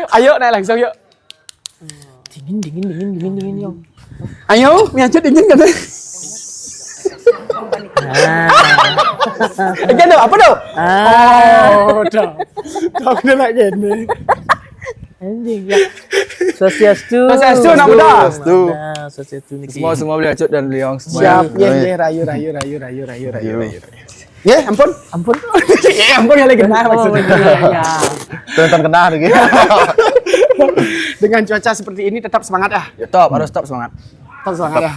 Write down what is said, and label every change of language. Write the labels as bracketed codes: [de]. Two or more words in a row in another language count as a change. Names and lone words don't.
[id] Ayo naik langsung yuk. Dingin, Yong. Ayo, miancut dingin kan. Nah, Again apa dong? ah, Oh, dah. Dah kena nak gini. anjing ya. Swastiastu. Swastiastu, nak muda. Nah, Swastiastu nih. Semua beli acut dan beli yang Siap, ya, rayu. Ya, ampun. Ampun. Ya, ampun ya lagi kena maksudnya. Ya. Tonton kena lagi. Dengan cuaca seperti ini tetap semangat ya. Ya top, harus top semangat. Tetap semangat ya.